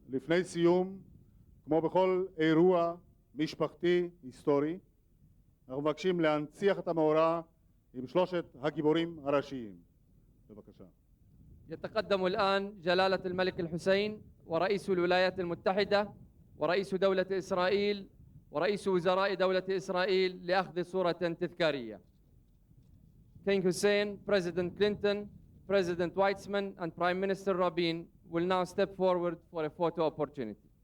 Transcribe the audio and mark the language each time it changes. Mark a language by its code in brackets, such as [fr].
[he] לפני סיום, כמו בכל אירוע משפחתי היסטורי, אנחנו מבקשים להנציח את המאורע עם שלושת הגיבורים הראשיים. בבקשה. [ar] يتقدم الآن جلالة الملك الحسين ورئيس الولايات المتحدة ورئيس دولة إسرائيل ورئيس وزراء دولة إسرائيل لأخذ صورة تذكارية. [en] King Hussein, President Clinton, President Weitzman, and Prime Minister Rabin will now step forward for a photo opportunity.